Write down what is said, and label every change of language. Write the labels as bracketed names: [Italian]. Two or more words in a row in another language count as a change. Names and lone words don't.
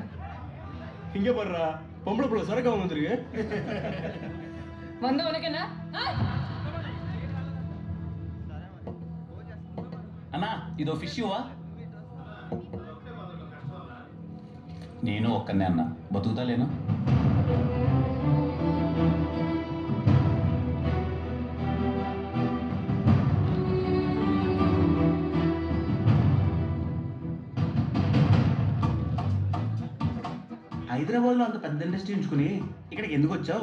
[Tamil] இங்கே போடுறா, பொம்பளை புள்ள சரக்கு வந்துருக்கு. வந்த உனக்கு என்ன? [Telugu] అన్నా ఇదో ఫిష్ ఇవ్వా? నేను ఒక్కనే అన్నా, బతుకుతా లేను. హైదరాబాద్లో అంత పెద్ద ఇండస్ట్రీ ఉంచుకుని ఇక్కడికి ఎందుకు వచ్చావు?